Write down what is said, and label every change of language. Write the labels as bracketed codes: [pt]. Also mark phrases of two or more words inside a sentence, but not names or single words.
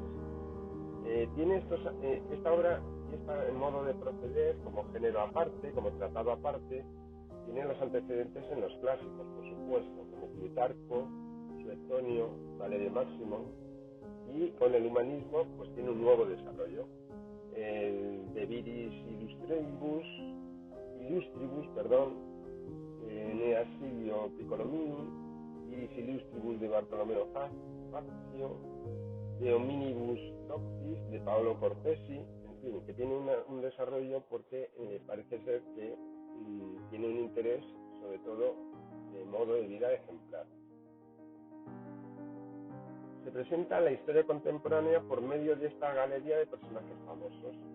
[es] Tiene esta obra y este modo de proceder como género aparte, como tratado aparte, tiene los antecedentes en los clásicos, por supuesto, como Plutarco, Suetonio, Valerio Máximo, y con el humanismo pues tiene un nuevo desarrollo. El de Viris Illustribus, Eneas Silvio Piccolomini, Viris Illustribus de Bartolomeo Fazio, de Hominibus Noctis de Paolo Cortesi, en fin, que tiene un desarrollo porque parece ser que tiene un interés sobre todo de modo de vida ejemplar. se presenta la historia contemporánea por medio de esta galería de personajes famosos.